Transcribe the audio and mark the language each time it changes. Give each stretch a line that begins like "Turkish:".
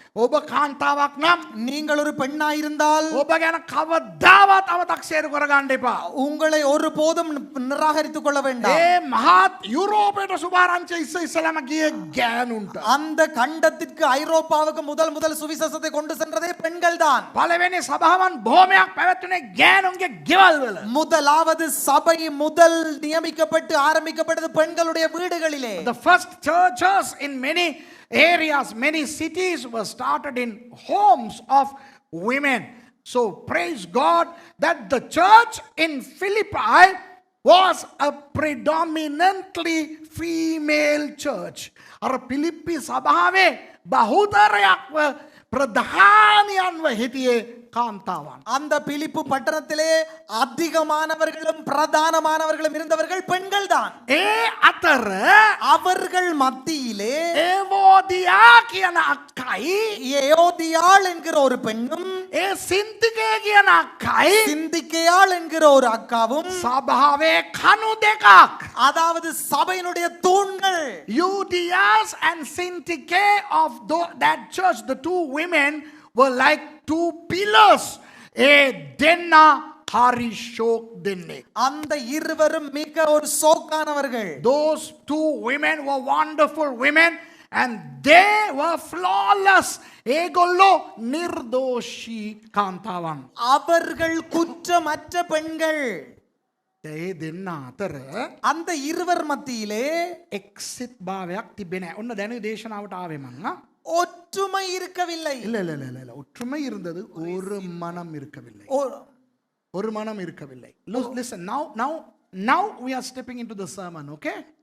Sinhala: ඔබ කාන්තාවක් නම්
Tamil: நீங்கள் ஒரு பெண்ணாய் இருந்தால்
Sinhala: ඔබ ගැන කවදාවත් අව탁සේරු කරගන්න එපා.
Tamil: உங்களை ஒருபோதும் நிராகரித்துக் கொள்ள வேண்டாம்.
Sinhala: ඒ මහත් යුරෝපයට සුභාරංචිය ඉස්සෙල්ලාම ගියේ ගෑනුන්ට.
Tamil: அந்த கண்டத்திற்கு ஐரோப்பாவுக்கு முதல் சுவிசேஷத்தை கொண்டு சென்றதே பெண்கள் தான்.
Sinhala: පළවෙනි සභාවන් බොහොමයක් පැවැත්ුනේ ගෑනුන්ගේ ගෙවල් වල.
Tamil: முதலாவது சபை முதல் நியமிக்கப்பட்டு ஆரம்பிக்கப்பட்டது பெண்களுடைய வீடுகளிலே.
English: The first churches in many areas, many cities were started in homes of women. So praise God that the church in Philippi was a predominantly female church.
Sinhala: අර පිලිප්පි සභාවේ බහුතරයක්ව ප්‍රධානියන්ව හිටියේ කාන්තාවන්.
Tamil: அந்த பிலிப்பு பட்டணத்திலே அதிகமானவர்களும் பிரதானமானவர்களும் இருந்தவர்கள் பெண்கள் தான்.
Sinhala: ඒ අතර
Tamil: அவர்கள் மத்தியிலே
Sinhala: ඒවෝදියා කියන අක්කයි
Tamil: ஏயோதியாள் என்கிற ஒரு பெண்ணும்
Sinhala: ඒ සින්තිකේ කියන අක්කයි
Tamil: சிந்திக்கையாள் என்கிற ஒரு அக்காவும்
Sinhala: සභාවේ කණු දෙකක්.
Tamil: அதாவது சபையினுடைய தூண்கள்.
English: Euodias and Syntyche of that church, the two women were like two pillars.
Sinhala: ඒ දෙන්න හරි ෂෝක් දෙන්නේ.
Tamil: அந்த இருவரும் மிக ஒரு சோக்கானவர்கள்.
English: Those two women were wonderful women and they were flawless.
Sinhala: ඒගොල්ලෝ නිර්දෝෂී කාන්තාවන්.
Tamil: அவர்கள் குற்றமற்ற பெண்கள்.
Sinhala: ඒ දෙන්න අතර
Tamil: அந்த இருவர் மத்தியிலே
Sinhala: එක්සිට් භාවයක් තිබෙන්නේ නැහැ. ඔන්න දැන් දේශනාවට ආවේ මං.
Tamil: ஒற்றுமை இருக்கவில்லை. இல்ல ஒற்றுமை இருந்தது, ஒரு மனம் இருக்கவில்லை. ஒரு மனம் இருக்கவில்லை.
English: Listen, now we are stepping into the sermon, okay?